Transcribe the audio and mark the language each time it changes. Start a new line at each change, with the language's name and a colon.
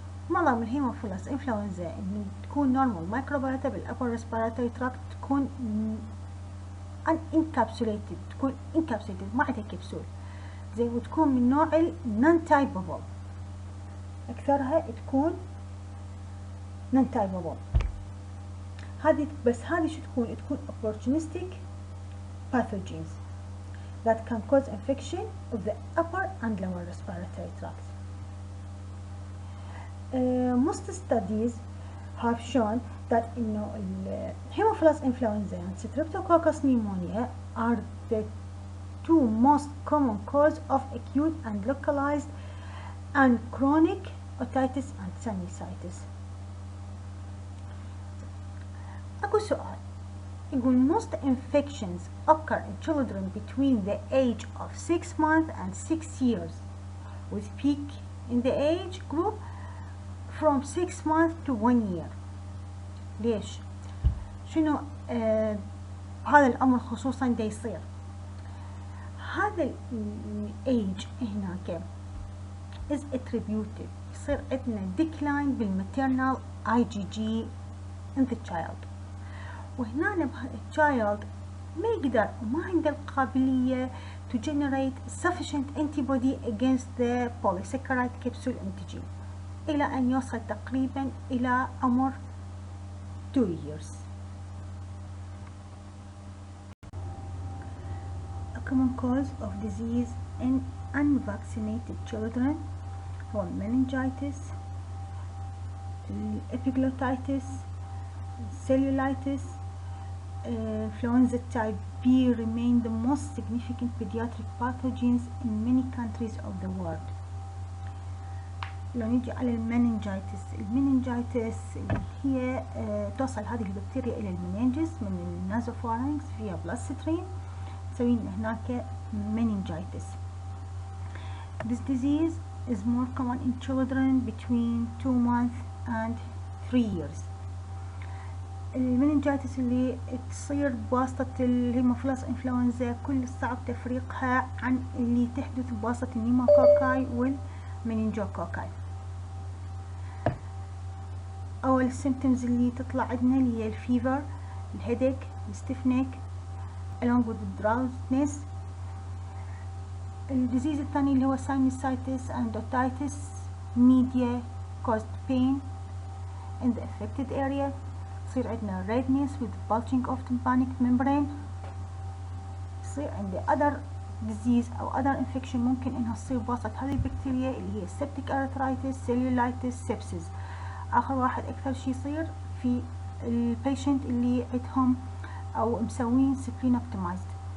Arabic: معظم الهيموفيلس انفلونزا انه تكون نورمال مايكروبيوتا بالابر ريسبيراتوري تراكت، تكون انكابسوليتد، تكون انكابسوليتد ما عندها كبسول زي، وتكون من نوع النون تايبابل، اكثرها تكون نون تايبابل. هذه بس هذه شو تكون؟ تكون
English: opportunistic pathogens that can cause infection of the upper and lower respiratory tract. Most studies have shown that Haemophilus influenzae and Streptococcus pneumoniae are the two most common cause of acute and localized and chronic otitis and sinusitis.
Arabic: أكو سؤال يقول
English: most infections occur in children between the age of 6 months and 6 years with peak in the age group from 6 months to 1 year.
Arabic: ليش؟ شنو هذا الأمر خصوصا دا يصير؟ هذا الage هناك
English: is attributed،
Arabic: يصير عندنا decline بالmaternal IgG in the child، وهنا الchild ما يقدر وما عنده القابلية
English: to generate sufficient antibody against the polysaccharide capsule antigen
Arabic: إلى أن يوصل تقريبا إلى عمر 2 years.
English: A common cause of disease in unvaccinated children
Arabic: هو
English: meningitis, epiglottitis, cellulitis, influenza type B remain the most significant pediatric pathogens in many countries of the world.
Arabic: لو نيجي على المننجايتس اللي هي توصل هذه البكتيريا إلى المننجس من النازوفارنكس فيها بلاسترين، تسوي لنا هناك meningitis.
English: This disease is more common in children between 2 months and 3 years.
Arabic: المننجايتس اللي تصير بواسطة الهيموفيلس انفلونزا كل صعب تفريقها عن اللي تحدث بواسطة النيموكوكاي والمننجوكوكاي. أول symptoms اللي تطلع عندنا اللي هي الفيفر، الهيديك، الستيفنيك
English: along with the drowsiness.
Arabic: الديزيز الثاني اللي هو
English: sinusitis and otitis media caused pain in the affected area.
Arabic: يصير عندنا redness
English: with bulging of tympanic membrane.
Arabic: يصير عندي
English: other disease
Arabic: أو
English: other infection
Arabic: ممكن إنها تصير بواسطة هذه البكتيريا اللي هي septic arthritis, cellulitis, sepsis. آخر واحد أكثر شي يصير في البيشنت اللي عندهم أو مسوين splenectomized.